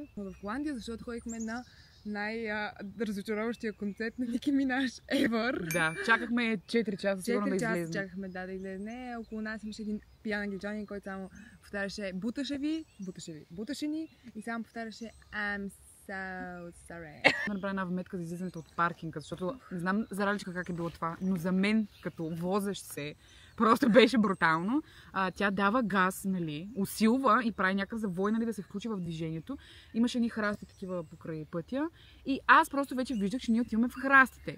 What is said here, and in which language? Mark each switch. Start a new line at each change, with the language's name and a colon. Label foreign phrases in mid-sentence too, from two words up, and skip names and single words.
Bulgarian: В Холандия, защото ходихме на най-разочароващия концерт на Ники Минаж ever. Да, чакахме 4 часа, сигурно да излезем. 4 часа чакахме, да излезне. Около нас имаше един пиян англичанин, който само повтаряше буташе ни и само повтаряше
English: I'm so sorry.
Bulgarian: Направя една вметка за излизането от паркинга, защото не знам за Раличка как е било това, но за мен, като возещ се, просто беше брутално. Тя дава газ, нали, усилва и прави някакъв завой, нали, да се включи в движението. Имаше едни храсти такива покрай пътя и аз просто вече виждах, че ние отиваме в храстите.